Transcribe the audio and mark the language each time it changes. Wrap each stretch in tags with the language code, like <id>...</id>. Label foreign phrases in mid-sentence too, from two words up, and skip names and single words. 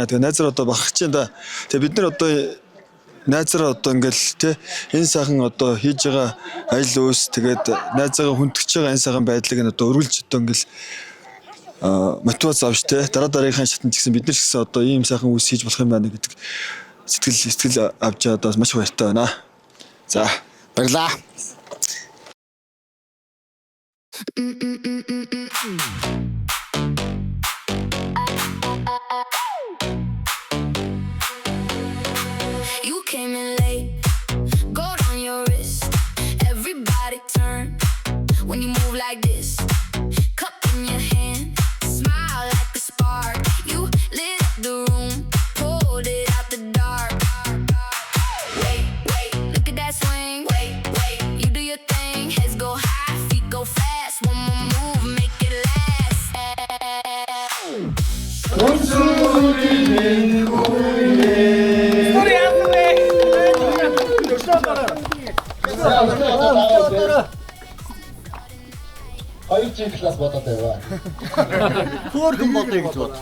<mn>Тэгээ найзаар одоо бахарч байна да. Тэгээ бид нар одоо найзаараа одоо ингээл тий энэ сайхан одоо хийж байгаа аялал үүс тэгээд найзаагаа хүндгэж байгаа энэ сайхан байдлыг нь одоо өргөлж одоо ингээл мотивац авч тий дараагийн шатанд ч гэсэн бид нар ч гэсэн одоо ийм сайхан үүс хийж болох юм байна гэдэг сэтгэл авч одоо маш баяртай байна. За баярлаа.</mn> <en>You came in late, gold on your wrist. Everybody turn when you move like this. Cup in your hand, smile like a spark. You lit up the room, pulled it out the dark. Wait, wait, look at that swing. Wait, wait, you do your thing. Heads go high, feet go fast. One more move, make it last.</en> <mn>Хоёр чин класс бодоод байваа. Хөөрхөн бодъё гэж бод.</mn>